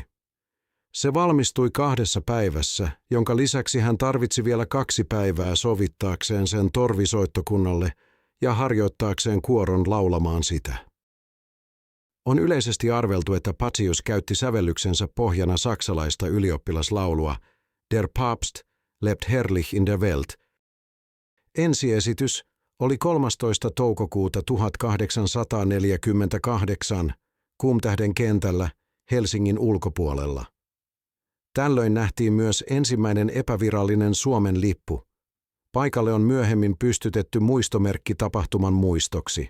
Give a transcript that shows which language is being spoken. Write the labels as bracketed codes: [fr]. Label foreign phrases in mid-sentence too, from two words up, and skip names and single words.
[fi] Se valmistui 2 päivässä, jonka lisäksi hän tarvitsi vielä 2 päivää sovittaakseen sen torvisoittokunnalle ja harjoittaakseen kuoron laulamaan sitä. On yleisesti arveltu, että Pacius käytti sävellyksensä pohjana saksalaista ylioppilaslaulua Der Papst lebt herrlich in der Welt. Ensiesitys oli 13. toukokuuta 1848 Kumtähden kentällä Helsingin ulkopuolella. Tällöin nähtiin myös ensimmäinen epävirallinen Suomen lippu. Paikalle on myöhemmin pystytetty muistomerkki tapahtuman muistoksi.